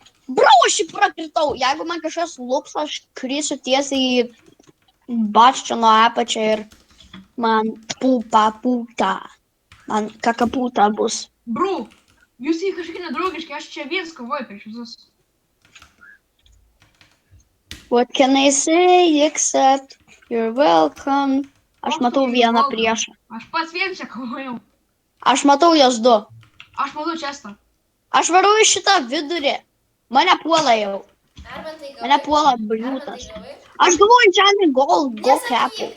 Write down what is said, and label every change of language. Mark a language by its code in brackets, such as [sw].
[lt] Bro, aš jį prakritau. Jeigu man kažkas lups, aš krisiu tiesiai į Bastiono apačią ir man pūta. Man kakapūta bus. Bro, jūs jį kažkaip nedraugiški, aš čia viens kovoju prieš visus. [en] What can I say except you're welcome? [lt] Aš matau vieną priešą. Aš pats vien čia kovojau. Aš matau jos du. Aš matau čestą. Aš varau į šitą vidurį. Mane puola jau. Mane puola bliūtas. Aš galvoju, [en] enchanting gold, go [lt] capų.